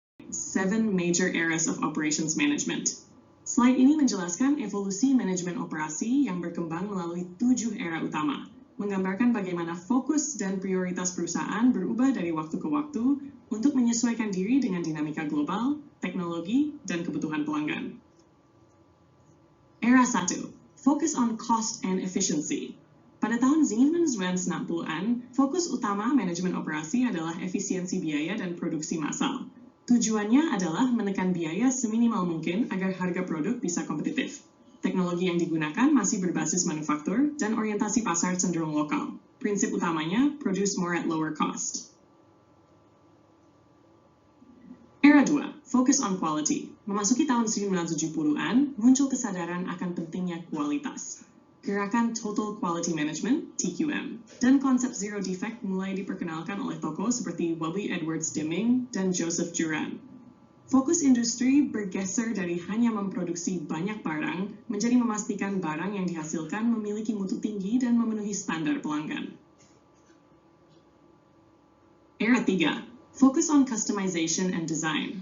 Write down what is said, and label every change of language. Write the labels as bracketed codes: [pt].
[en] 7 Major Eras of Operations Management. [id] Slide ini menjelaskan evolusi manajemen operasi yang berkembang melalui 7 era utama, menggambarkan bagaimana fokus dan prioritas perusahaan berubah dari waktu ke waktu untuk menyesuaikan diri dengan dinamika global, teknologi, dan kebutuhan pelanggan. Era 1. [en] Focus on cost and efficiency. [id] Pada tahun 1990-an, fokus utama manajemen operasi adalah efisiensi biaya dan produksi massal. Tujuannya adalah menekan biaya seminimal mungkin agar harga produk bisa kompetitif. Teknologi yang digunakan masih berbasis manufaktur dan orientasi pasar cenderung lokal. Prinsip utamanya, [en] produce more at lower cost. Era 2, focus on quality. [id] Memasuki tahun 1970-an, muncul kesadaran akan pentingnya kualitas. Gerakan Total Quality Management, TQM, dan konsep Zero Defect mulai diperkenalkan oleh tokoh seperti Wally Edwards Deming dan Joseph Juran. Fokus industri bergeser dari hanya memproduksi banyak barang menjadi memastikan barang yang dihasilkan memiliki mutu tinggi dan memenuhi standar pelanggan. [en] Era 3, focus on customization and design.